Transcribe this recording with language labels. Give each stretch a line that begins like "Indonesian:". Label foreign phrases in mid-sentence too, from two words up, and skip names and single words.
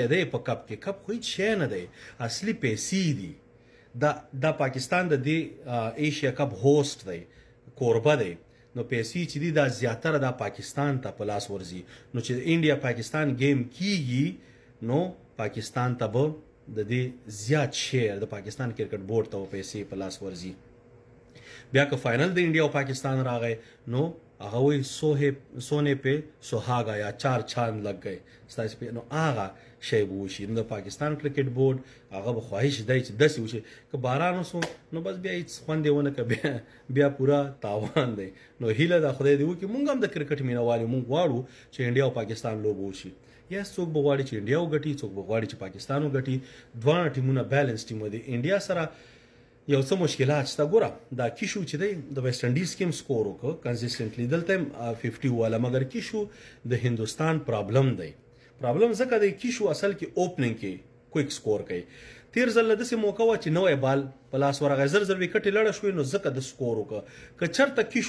Pashto: دی په کپ کې کپ خو هېڅ شی نه دی اصلي پیسې دي دا پاکستان د دې ایشیا کپ هوسټ دی کوربه دی نو پیسې چې دي دا زیاتره دا پاکستان ته په لاس ورځي نو چې انډیا پاکستان گیم کیږي نو پاکستان ته به د دې زیات شیر د پاکستان کرکټ بورډ ته پیسې په لاس ورځي بیا که فائنل د انډیا او پاکستان راغی نو هغه وایي
Urdu: سونے پہ سہاگا یا 4 چاند لگ گئے
Pashto: ستاسې پې نو هغه شی به وشي نو د پاکستان کرکټ بورډ هغه به خواهش دی چې داسې وشي که باران وسو نو بس بیا هېڅ خوند یې ونه که بیا پوره تاوان دی نو هیله ده خدای دې وکړي مونږ هم د کرکټ مینهوال یو مونږ غواړو چې انډیا او پاکستان لوبه وشي یا څوک به غواړي چې انډیا وګټي څوک به غواړي چې پاکستان وګټي دواړه ټیمونه
English: balance team
Pashto: دي انډیا سره یو څه مشکلات شته ګوره دا کیشو چې دی د ویسټ انډیز کې هم سکور وکړ کنسیسټنټلی دلته هم 50 والا مګر کیشو د هندوستان پرابلم دی پرابلم ځکه دی کیشو اصل کې اوپننګ کې
English: quick score
Pashto: کوي تیر ځل داسې موقع وه چې نوی بال په لاس ورغی زر زر وکټې لړه شوې نو ځکه د سکور وکړه که چېرته